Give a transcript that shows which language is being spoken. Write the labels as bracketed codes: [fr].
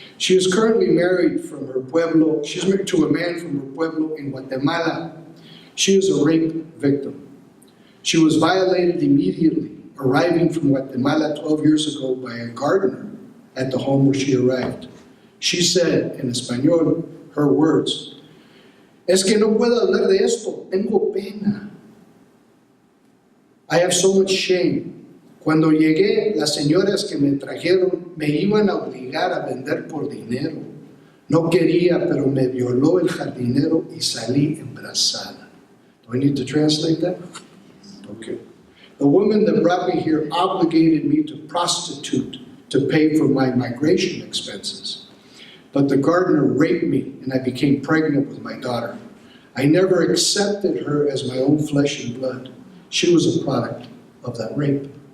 [en] She is currently married from her pueblo. She's married to a man from her pueblo in Guatemala. She is a rape victim. She was violated immediately, arriving from Guatemala 12 years ago by a gardener at the home where she arrived. She said in Español, her words, [es] "Es que no puedo hablar de esto, tengo pena. [en] I have so much shame. [es] Cuando llegué, las señoras que me trajeron me iban a obligar a vender por dinero. No quería, pero me violó el jardinero y salí embarazada." [en] Do I need to translate that? Okay. The woman that brought me here obligated me to prostitute to pay for my migration expenses. But the gardener raped me and I became pregnant with my daughter. I never accepted her as my own flesh and blood. She was a product of that rape.